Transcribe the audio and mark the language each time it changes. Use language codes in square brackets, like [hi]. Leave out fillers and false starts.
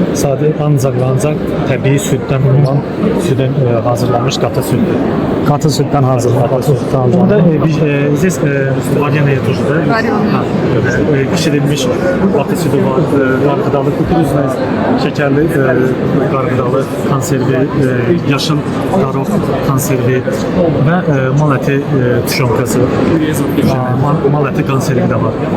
[az] Sadə ancaq təbii süddən olan südün hazırlanmış qatı süddür. Qatı süddən hazırlanır. [ru] Onda здесь вареные тоже, да? Вареные. [az] Pişirilmiş qatı südü var, qarğıdalı, kukuruzla şəkərli qarğıdalı konservi, yaşıl qaroq konservi və mal əti tuşonkası, mal əti konservi də var.